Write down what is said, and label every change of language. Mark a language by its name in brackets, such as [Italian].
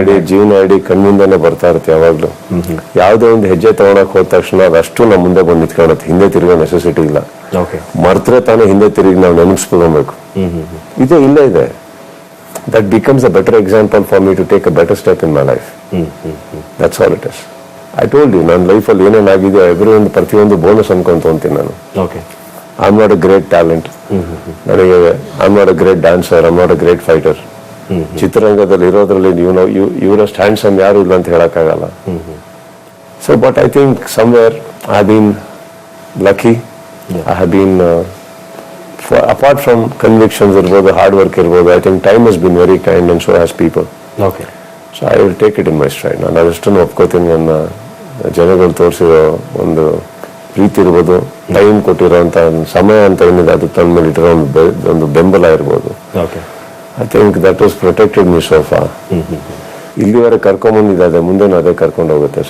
[Kannada] ಜೀವನ ಇಡೀ ಕಣ್ಣಿಂದಾನೆ ಬರ್ತಾ ಇರುತ್ತೆ ಯಾವಾಗ್ಲೂ. ಯಾವ್ದೇ ಒಂದು ಹೆಜ್ಜೆ ತಗೊಳಕ್ ಹೋದ ತಕ್ಷಣ ಅದಷ್ಟು ನಮ್ಮ ಮುಂದೆ ಬಂದು ನಿಂತ್ಕೊಳ್ಳುತ್ತೆ. ಹಿಂದೆ ತಿರುಗೋ ನೆಸೆಸಿಟಿ ಇಲ್ಲ. ಮರ್ತ್ರೆ ತಾನೇ ಹಿಂದೆ ತಿರುಗಿ ನಾವು ನೆನಪಿಸ್ಕೊಬೇಕು. ಇದೇ ಇಲ್ಲೇ ಇದೆ. [English] That becomes a better example for me to take a better step in my life. That's all it is. I told you, [Kannada] ನನ್ನ ಲೈಫಲ್ಲಿ ಏನೇನಾಗಿದೆ ಪ್ರತಿಯೊಂದು ಬೋನಸ್ ಅನ್ಕೊಂತೀನಿ ನಾನು. [English] I'm not a great talent. [Kannada] ನನಗೆ [English] I'm not a great dancer, I'm not a great fighter. [Kannada] ಚಿತ್ರರಂಗದಲ್ಲಿ ಇರೋದ್ರಲ್ಲಿ ಇವರಷ್ಟು handsome ಯಾರು ಇಲ್ಲ ಅಂತ ಹೇಳಕ್ಕಾಗಲ್ಲ. [English] So but I think somewhere I have been lucky. I have been apart from convictions [Kannada] irbodu, [English] hard work irbodu, I think time has been very kind and so has people. So I will take it in my stride. [Kannada] ನಾನು ಅದಷ್ಟನ್ನು ಒಪ್ಕೋತೀನಿ. ನನ್ನ ಜನಗಳು ತೋರಿಸಿರೋ ಒಂದು ಪ್ರೀತಿ ಇರ್ಬೋದು, time ಕೊಟ್ಟಿರೋಂಥ ಸಮಯ ಅಂತ ಏನಿದೆ ಅದು ತನ್ನ ಮೇಲೆ ಇಟ್ಟಿರೋ ಒಂದು ಬೆಂಬಲ ಇರ್ಬೋದು. [English] I think that was protected me so far. [Kannada] ಇಲ್ಲಿವರೆಗೆ ಕರ್ಕೊಂಡ್ಬಂದಿದೆ, ಅದೇ ಮುಂದೆನೂ ಅದೇ ಕರ್ಕೊಂಡು ಹೋಗುತ್ತೆ.